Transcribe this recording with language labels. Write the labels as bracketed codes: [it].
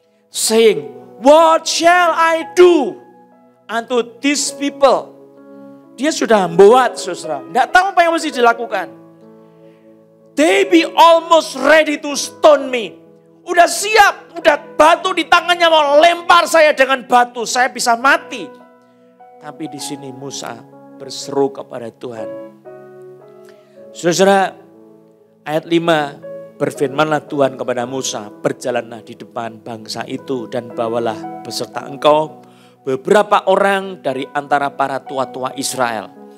[en] Saying, what shall I do unto these people? [id] Dia sudah membuat, saudara. Tidak tahu apa yang mesti dilakukan. [en] They be almost ready to stone me. [id] Udah siap, udah batu di tangannya mau lempar saya dengan batu. Saya bisa mati. Tapi di sini Musa berseru kepada Tuhan. Saudara, ayat 5, berfirmanlah Tuhan kepada Musa, berjalanlah di depan bangsa itu dan bawalah beserta engkau beberapa orang dari antara para tua-tua Israel.